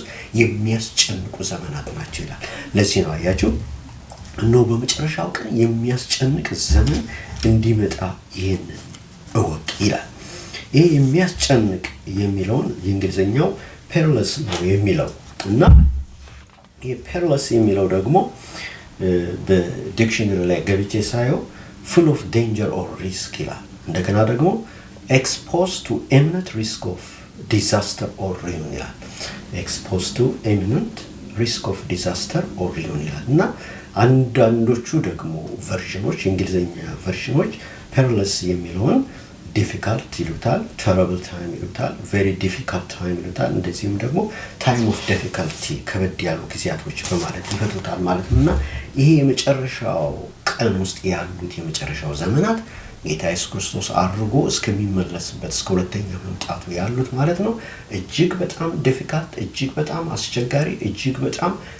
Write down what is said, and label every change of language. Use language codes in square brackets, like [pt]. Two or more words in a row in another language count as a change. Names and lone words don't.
[am] የሚያስጨንቁ ዘመናት ናቸው ይላል። ለዚህ ነው አያችሁ እነሆ በመጨረሻው ቀን የሚያስጨንቅ ዘመን እንዲመጣ ይህንን እወቅ ይላል። ይሄ የሚያስጨንቅ የሚለውን የእንግሊዝኛው ፔሪለስ ነው የሚለው እና ይሄ ፔሪለስ የሚለው ደግሞ በዲክሽነሪ ላይ ገብቼ ሳየው [en] full of danger or risk [am] ይላል። እንደገና ደግሞ [en] exposed to imminent risk of disaster or ruin [am] ይላል። [en] exposed to imminent risk of disaster or ruin [am] ይላል እና አንዳንዶቹ ደግሞ ቨርዥኖች የእንግሊዝኛ ቨርዥኖች perilous የሚለውን difficult ይሉታል፣ [en] terrible time [am] ይሉታል፣ [en] very difficult time [am] ይሉታል፣ እንደዚህም ደግሞ [en] time of difficulty [am] ከበድ ያሉ ጊዜያቶች በማለት ይፈቱታል ማለት ነውና ይሄ የመጨረሻው ቀን ውስጥ ያሉት የመጨረሻው ዘመናት ጌታ ኢየሱስ ክርስቶስ አርጎ እስከሚመለስበት እስከ ሁለተኛ መምጣቱ ያሉት ማለት ነው እጅግ በጣም difficult፣ እጅግ በጣም አስቸጋሪ፣ እጅግ በጣም